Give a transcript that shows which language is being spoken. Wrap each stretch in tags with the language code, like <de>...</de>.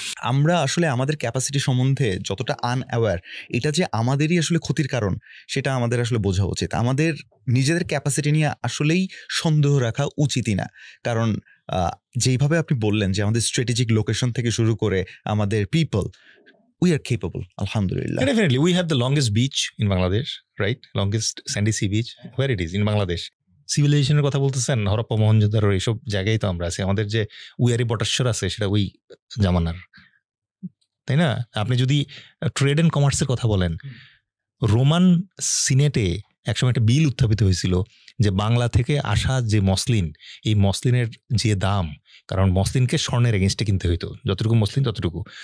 <bn>আমরা আসলে আমাদের ক্যাপাসিটি সম্বন্ধে যতটা আনঅ্যাওয়্যার, এটা যে আমাদেরই আসলে ক্ষতির কারণ সেটা আমাদের আসলে বোঝা উচিত। আমাদের নিজেদের ক্যাপাসিটি নিয়ে আসলেই সন্দেহ রাখা উচিতই না। কারণ যেইভাবে আপনি বললেন যে আমাদের স্ট্র্যাটেজিক লোকেশন থেকে শুরু করে আমাদের পিপল,</bn> <en>we are capable,</en> <bn>আলহামদুলিল্লাহ।</bn> <en>Definitely, we have the longest beach in Bangladesh, right? Longest sandy sea beach. Where it is in Bangladesh.</en> <bn>সিভিলাইজেশনের কথা বলতেছেন, হরপ্পা মহেঞ্জোদারো এইসব জায়গায় তো আমরা আছি। আমাদের যে উইয়ারি বটেশ্বর আছে সেটা ওই জামানার, তাই না? আপনি যদি ট্রেড অ্যান্ড কমার্সের কথা বলেন, রোমান সিনেটে একসময় একটা বিল উত্থাপিত হয়েছিল যে বাংলা থেকে আসা যে মসলিন, এই মসলিনের যে দাম, কারণ মসলিনকে স্বর্ণের এগেনস্টে কিনতে হইতো, যতটুকু মসলিন ততটুকু।</bn>